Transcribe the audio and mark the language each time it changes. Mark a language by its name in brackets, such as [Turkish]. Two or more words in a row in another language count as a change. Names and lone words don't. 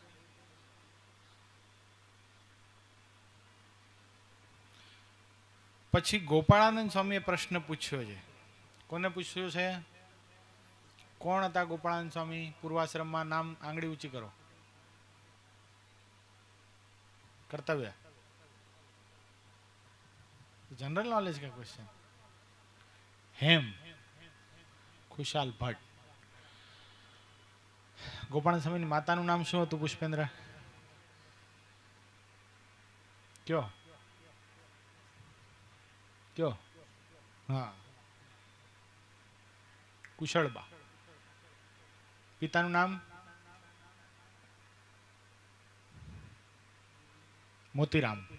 [Gujarati] પછી ગોપાળાનંદ સ્વામીએ પ્રશ્ન પૂછ્યો છે. કોને પૂછ્યો છે? કોણ હતા ગોપાળાનંદ સ્વામી? પૂર્વાશ્રમમાં નામ આંગળી ઊંચી કરો. કર્તવ્ય [English] general knowledge [Hindi] का क्वेश्चन. [Gujarati] हेम खुशाल भट्ट. ગોપાળાનંદ સ્વામીની માતાનું નામ શું હતું પુષ્પેન્દ્ર? કયો કયો? હા, કુશળબા. પિતાનું નામ? મોતીરામ.